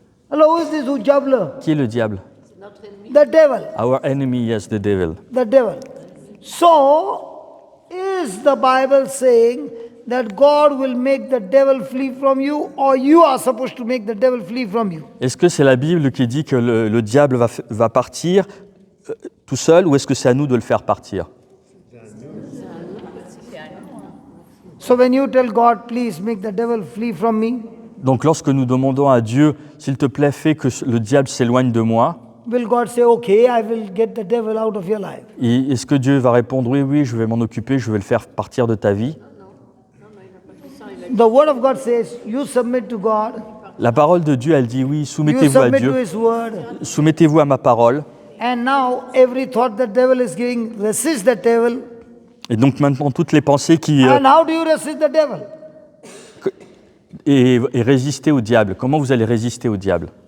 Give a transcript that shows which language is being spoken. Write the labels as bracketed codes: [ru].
[en] Hello, who is this Ujabla? [fr] Qui est le diable? [en] The devil. Our enemy, yes, the devil. The devil. So, is the Bible saying that God will make the devil flee from you, or you are supposed to make the devil flee from you? [fr] Est-ce que c'est la Bible qui dit que le diable va partir tout seul, ou est-ce que c'est à nous de le faire partir? [en] So when you tell God, please make the devil flee from me, [fr] Donc lorsque nous demandons à Dieu, s'il te plaît, fais que le diable s'éloigne de moi, [en] will God say, okay, I will get the devil out of your life? [fr] et est-ce que Dieu va répondre, oui, oui, je vais m'en occuper, je vais le faire partir de ta vie? [en] The word of God says, you submit to God, [fr] La parole de Dieu, elle dit, oui, [en] you [fr] soumettez-vous à [en] submit to [fr] Dieu, [en] His word, [fr] soumettez-vous à ma parole. [en] and now every thought the devil is giving, resist the devil. [fr] Et donc maintenant, toutes les pensées qui... [en] And how do you resist the devil? [fr] et résister au diable. Comment vous allez résister au diable?